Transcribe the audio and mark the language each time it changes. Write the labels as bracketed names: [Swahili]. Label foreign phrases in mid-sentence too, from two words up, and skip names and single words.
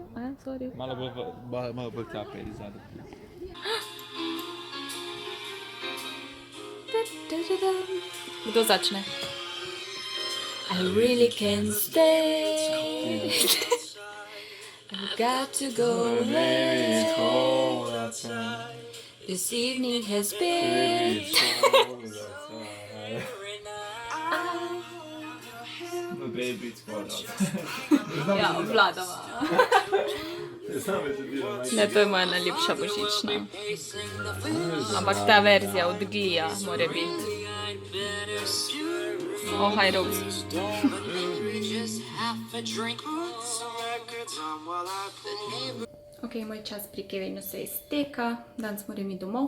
[English] Sorry. [Slovenian] Malo bolj tjape iz zadaj. Kdo začne? [English] I really can't stay. I've got to go away. This evening has been. No, baby, it's for us. [Slovenian] Ja, obvladava. Ne, to je moja najljubša božična. Ampak ta verzija od Glija mora biti. [English] Oh, hi Rose. [Slovenian] Ok, moj čas pri Kevinu se izteka, danes moram iti domov.